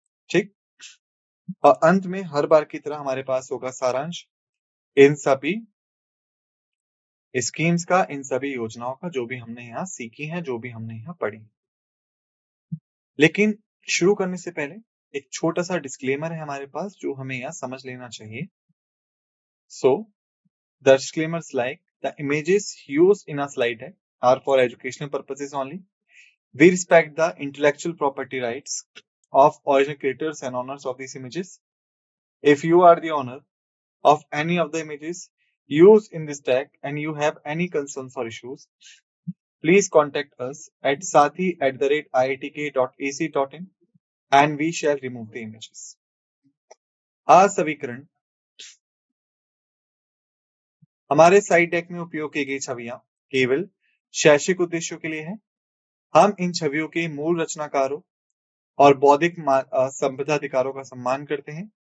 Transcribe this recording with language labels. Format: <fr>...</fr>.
<hi>ठीक, और अंत में हर बार की तरह हमारे पास होगा सारांश इन सभी स्कीम्स का, इन सभी योजनाओं का, जो भी हमने यहाँ सीखी है, जो भी हमने यहाँ पढ़ी। लेकिन शुरू करने से पहले एक छोटा सा डिस्क्लेमर है हमारे पास जो हमें यहाँ समझ लेना चाहिए।</hi> <en>So the disclaimers like the images used in a slide deck are for educational purposes only. We respect the intellectual property rights of original creators and owners of these images. If you are the owner of any of the images used in this deck and you have any concerns or issues, please contact us at sathi@iitk.ac.in and we shall remove the images.</en> <hi>सवीकरण हमारे side deck में उपयोग की गई छवियां केवल शैक्षिक उद्देश्यों के लिए है। हम इन छवियों के मूल रचनाकारों और बौद्धिक संपदा अधिकारों का सम्मान करते हैं।</hi>